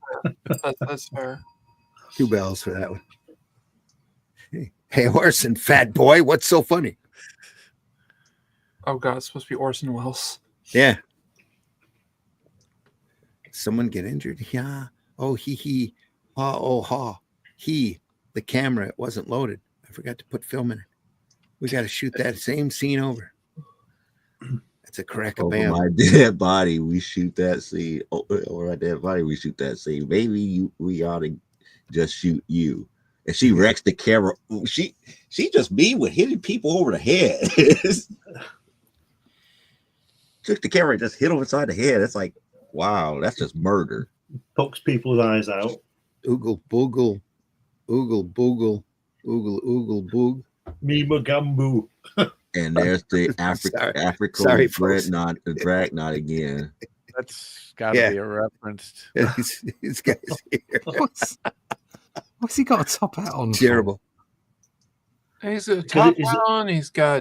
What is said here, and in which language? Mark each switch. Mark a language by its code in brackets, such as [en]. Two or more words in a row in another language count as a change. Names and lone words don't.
[en] That's fair. 2 bells for that one. Hey, Orson, fat boy, what's so funny? Oh god, it's supposed to be Orson Welles. Yeah. Someone get injured? Yeah. Oh, he. Ha, oh, ha. He. The camera, it wasn't loaded. I forgot to put film in it. We got to shoot that same scene over. That's a crack of Over bam. my dead body, we shoot that scene. Over my dead body, we shoot that scene. Maybe we ought to just shoot you. And she wrecks the camera. She just mean with hitting people over the head. Took the camera and just hit them inside the head. It's like, wow, that's just murder. Pokes people's eyes out. Oogle boogle. Oogle boogle. Oogle oogle boog. Me Mugambu. And there's the Sorry, African folks. dragknot again. That's got to Yeah. be a reference. These guys here. What's he got a top hat on? for? Terrible. He's got a top is it- on. He's got